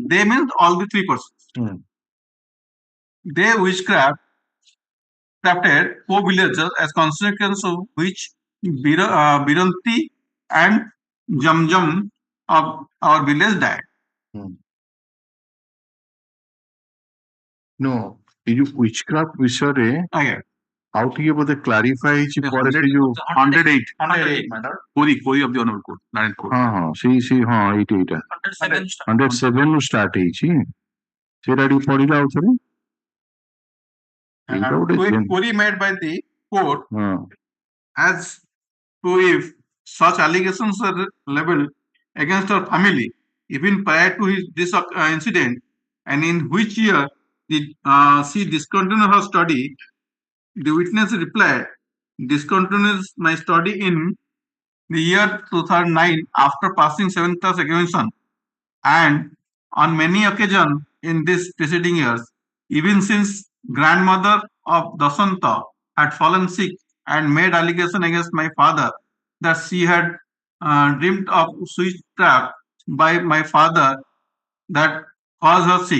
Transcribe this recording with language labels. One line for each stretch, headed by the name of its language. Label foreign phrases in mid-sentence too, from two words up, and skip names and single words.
English: They means all the 3 persons. They witchcrafted 4 villagers as consequence of which Biranti and Jamjam of our village died. No,
Odia: ଏ ଯୋ witchcraft ବିଷୟ ରେ ଆଜ୍ଞା ଆଉ ଟିକେ ବୋଧେ କ୍ଲାରିଫାଇ ହେଇଛି ପରେ ସେ ଯୋଉ
English: 108 matter Kori of the Honorable Court, Narayan Court.
Odia: ହଁ ହଁ ସେଇ ହଁ ଏଇଟା 107 ରୁ ଷ୍ଟାର୍ଟ ହେଇଛି ସେଇଟା ଟିକେ ପଢିଲା ଆଉ ଥରେ ଏଇଟା ଗୋଟେ
English: Query made by the court
Odia: ହଁ
English: as to if such allegations are leveled against her family even prior to this incident, and in which year did she discontinue her study. The witness replied, discontinues my study in the year 2009 after passing 7th class examination, and on many occasions in these preceding years, even since grandmother of Dasanta had fallen sick and made allegation against my father that she had dreamed of witchcraft by my father that caused her sick.